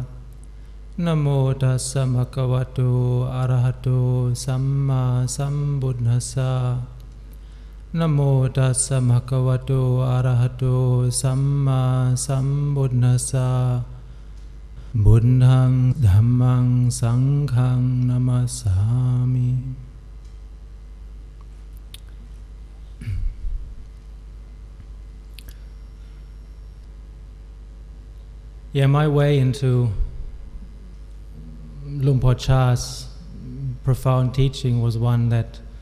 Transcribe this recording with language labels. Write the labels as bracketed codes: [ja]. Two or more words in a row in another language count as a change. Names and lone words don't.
[pi] Namo tassa bhagavato arahato samma sambuddhassa. Namo tassa bhagavato arahato samma sambuddhassa. Buddhang dhammang sanghang namasami. [en] Yeah, my way into Luang Por Chah's profound teaching was one that,